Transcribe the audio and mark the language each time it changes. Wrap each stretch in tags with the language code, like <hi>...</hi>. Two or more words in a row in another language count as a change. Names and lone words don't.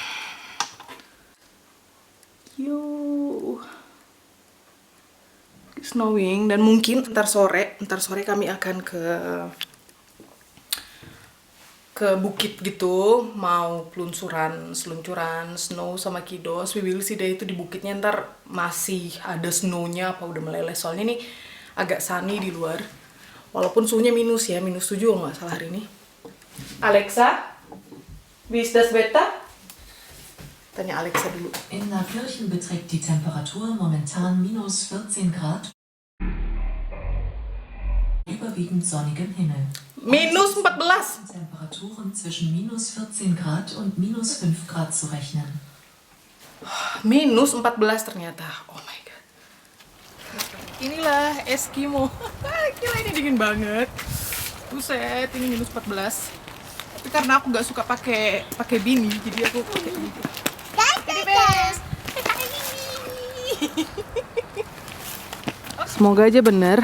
<id>Yo, snowing, dan mungkin ntar sore kami akan ke bukit gitu, mau seluncuran snow sama Kidos.</id> <en>We will see</en> <id>deh itu di bukitnya, ntar masih ada snownya apa udah meleleh. Soalnya ini agak sunny di luar, walaupun suhunya minus ya, -7 kalau nggak salah hari ini.</id> <de>Alexa, wie ist das Wetter?</de> <id>Tanya Alexa dulu.</id> <de>In Naukirchen beträgt die Temperatur momentan -14 Grad. Überwiegend sonnigem Himmel. -14. Temperaturen zwischen -14 Grad und -5 Grad zu rechnen.</de> <id>-14 ternyata.</id> <en>Oh my god.</en> <id>Inilah Eskimo. Gila, ini dingin banget. Buset, ini -14. Tapi karena aku nggak suka pakai bini, jadi aku pakai ini. Semoga aja bener.</id>